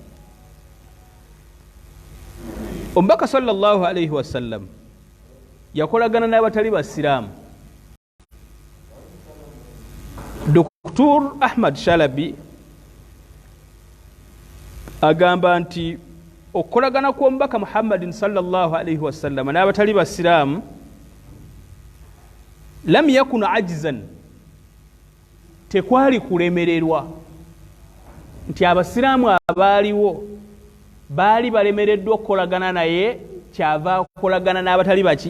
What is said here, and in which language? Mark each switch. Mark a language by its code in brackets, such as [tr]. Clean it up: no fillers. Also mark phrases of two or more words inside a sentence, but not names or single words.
[lg] Omubaka [ar] صلى الله عليه وسلم [lg] yakolagana n'abatali basiraamu. Dr. Ahmad Shalabi agamba nti okukolagana kw'omubaka Muhammadin [ar] صلى الله عليه وسلم [lg] n'abatali basiraamu [ar] لم يكن عاجزا, [lg] tekwali kulemererwa, nti abasiraamu abaaliwo baali balemereddwa okukolagana naye kyava okukolagana n'abatali baki?